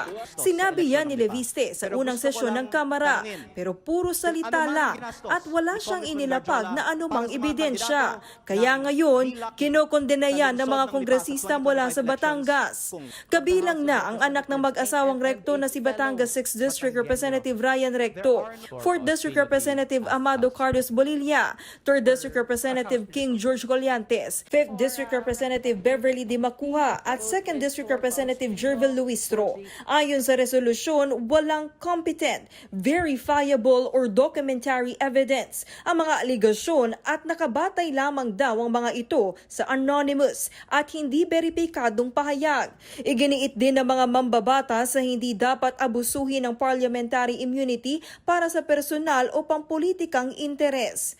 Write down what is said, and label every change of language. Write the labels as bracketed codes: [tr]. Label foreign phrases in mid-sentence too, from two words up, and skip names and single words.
[tl] Sinabi yan ni Leviste sa unang sesyon ng Kamara, pero puro salita lang at wala siyang inilapag na anumang ebidensya. Kaya ngayon, kinokondena yan ng mga kongresista mula sa Batangas. Kabilang na ang anak ng mag-asawang Recto na si Batangas 6th District Representative Ryan Recto, 4th District Representative Amado Carlos Bolilla, 3rd District Representative King George Colliantes, 5th District Representative Beverly Di Macuha at 2nd District Representative Jervil Luistro. Ayon sa resolusyon, walang [en] competent, verifiable or documentary evidence [tl] ang mga aligasyon at nakabatay lamang daw ang mga ito sa anonymous at hindi beripikadong pahayag. Iginiit din ng mga mambabata sa hindi dapat abusuhin ng [en] parliamentary immunity [tl] para sa personal o pampolitikang interes.